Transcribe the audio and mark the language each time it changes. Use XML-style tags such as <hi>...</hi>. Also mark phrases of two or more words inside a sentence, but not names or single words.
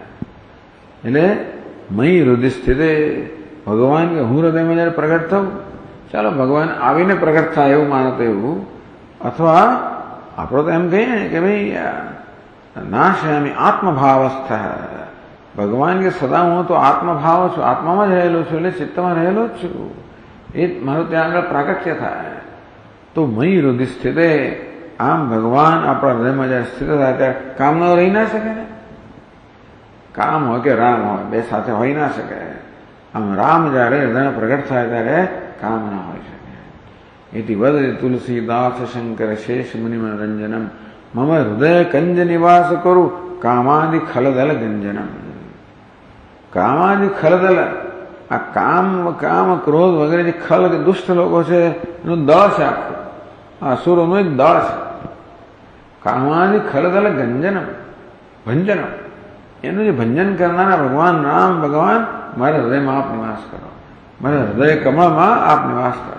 <gu>એટલે</gu> <sa>મયી હૃદય સ્થિતે,</sa> <gu>ભગવાન કે હું હૃદયમાં જયારે પ્રગટ થઉં, ચાલો ભગવાન આવીને પ્રગટ થાય એવું માનતો એવું, અથવા આપણે તો એમ કહીએ કે ભાઈ</gu> <sa>નાશયામી આત્મભાવસ્થ,</sa> <gu>ભગવાન કે સદા હું તો આત્મભાવ છું, આત્મામાં જ રહેલો છું, એટલે ચિત્તમાં રહેલો જ છું, એ મારું ત્યાં આગળ પ્રાગટ્ય થાય. તો</gu> <sa>મયી હૃદય સ્થિતે,</sa> <gu>આમ ભગવાન આપણા હૃદયમાં જયારે સ્થિત થાય ત્યારે કામના રહી ના શકે ને. કામ હોય કે રામ હોય, બે સાથે હોઈ ના શકે. આમ રામ જયારે હૃદયમાં પ્રગટ થાય ત્યારે કામ ના હોય શકે.</gu> <sa>इति वदति तुलसीदास शंकर शेष मुनिमनरंजनम मम हृदय कंज निवास करू कामादि खलदल गंजनम. કામાદિ ખલદલ,</sa> <gu>આ કામ ક્રોધ વગેરે જે ખલ દુષ્ટ લોકો છે એનું દળ છે, આખું આ અસુરોનું એક દળ છે.</gu> <sa>કામાદિ ખલદલ ગંજનમ, ભંજનમ,</sa> <gu>એનું જે ભંજન કરનારા ભગવાન રામ, ભગવાન મારા હૃદયમાં આપ નિવાસ કરો, મારા હૃદય કમળમાં આપ નિવાસ કરો.</gu>